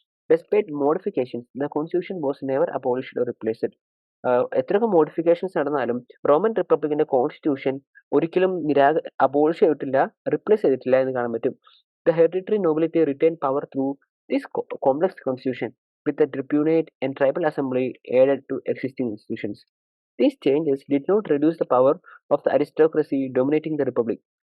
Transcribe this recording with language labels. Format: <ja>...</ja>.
<en>Despite modifications, the constitution was never abolished or replaced.</en> <ml>എത്രയൊക്കെ modifications നടന്നാലും Roman റിപ്പബ്ലിക്കിന്റെ constitution ഒരിക്കലും abolish ചെയ്തിട്ടില്ല, replace ചെയ്തിട്ടില്ല എന്ന് കാണാൻ പറ്റും.</ml> <en>The hereditary nobility retained power through this complex constitution, with the tribunate and tribal assembly added to existing institutions. These changes did not reduce the power of the aristocracy dominating the republic.</en>